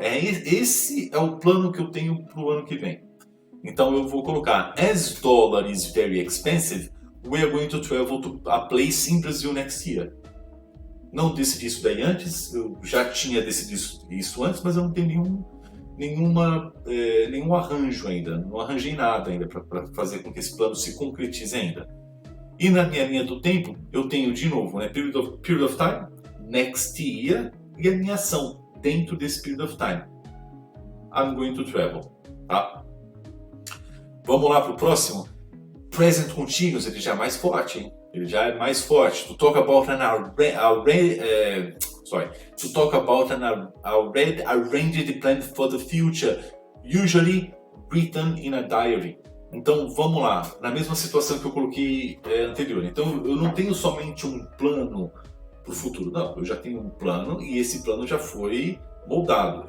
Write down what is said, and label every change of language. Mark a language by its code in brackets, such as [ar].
[pt] Esse é o plano que eu tenho para o ano que vem. Então eu vou colocar, [en] as dollar is very expensive, we are going to travel to a place in Brazil next year. [pt] Não decidi isso daí antes, eu já tinha decidido isso antes, mas eu não tenho nenhum arranjo ainda, não arranjei nada ainda para fazer com que esse plano se concretize ainda. E na minha linha do tempo, eu tenho de novo, né, [en] period of time, next year, [pt] e a minha ação dentro desse period of time. [en] I'm going to travel, [pt] tá? Vamos lá para o próximo. Present continuous, ele já é mais forte, hein? Ele já é mais forte. [en] To talk about an arranged plan for the future, usually written in a diary. [pt] Então vamos lá, na mesma situação que eu coloquei anterior. Então eu não tenho somente um plano para o futuro, não. Eu já tenho um plano e esse plano já foi moldado.